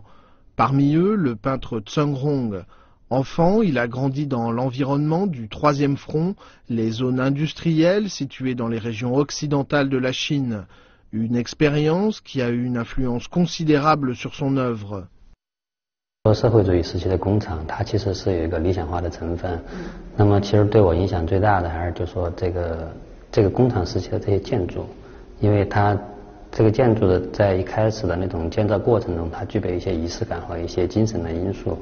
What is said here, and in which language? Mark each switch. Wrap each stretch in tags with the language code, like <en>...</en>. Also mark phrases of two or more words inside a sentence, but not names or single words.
<fr>Parmi eux, le peintre Zheng Hong. Enfant, il a grandi dans l'environnement du Troisième Front, les zones industrielles situées dans les régions occidentales de la Chine. Une expérience qui a eu une influence considérable sur son œuvre.</fr> <zh>社会主义时期的工厂，它其实是有一个理想化的成分。那么，其实对我影响最大的还是就说这个工厂时期的这些建筑，因为它这个建筑的在一开始的那种建造过程中，它具备一些仪式感和一些精神的因素。</zh>